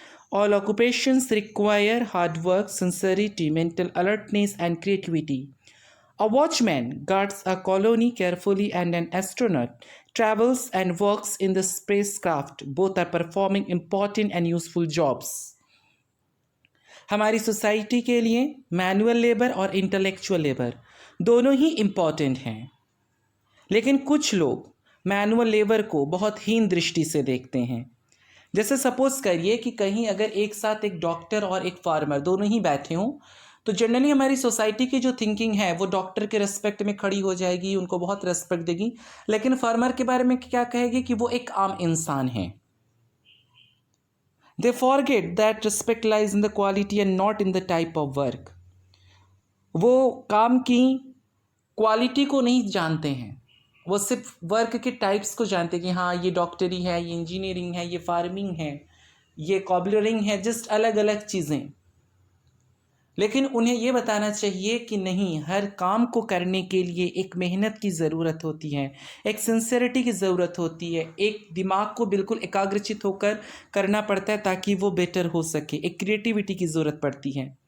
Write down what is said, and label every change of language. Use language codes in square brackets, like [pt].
[en] All occupations require hard work, sincerity, mental alertness, and creativity. A watchman guards a colony carefully, and an astronaut travels and works in the spacecraft. Both are performing important and useful jobs. [hi] हमारी society के लिए manual labour और intellectual labour दोनों ही important हैं, लेकिन कुछ लोग manual labour को बहुत हीन दृष्टि से देखते हैं। जैसे सपोज करिए कि कहीं अगर एक साथ एक डॉक्टर और एक फार्मर दोनों ही बैठे हों, तो जनरली हमारी सोसाइटी की जो थिंकिंग है वो डॉक्टर के रेस्पेक्ट में खड़ी हो जाएगी, उनको बहुत रेस्पेक्ट देगी, लेकिन फार्मर के बारे में क्या कहेगी कि वो एक आम इंसान है। [en] They forget that respect lies in the quality and not in the type of work. [hi] वो काम की क्वालिटी को नहीं जानते हैं, वो सिर्फ वर्क के टाइप्स को जानते हैं कि हाँ ये डॉक्टरी है, ये इंजीनियरिंग है, ये फार्मिंग है, ये कॉबलरिंग है, जस्ट अलग अलग चीज़ें। लेकिन उन्हें ये बताना चाहिए कि नहीं, हर काम को करने के लिए एक मेहनत की ज़रूरत होती है, एक सिंसेरिटी की ज़रूरत होती है, एक दिमाग को बिल्कुल एकाग्रचित होकर करना पड़ता है ताकि वो बेटर हो सके, एक क्रिएटिविटी की ज़रूरत पड़ती है।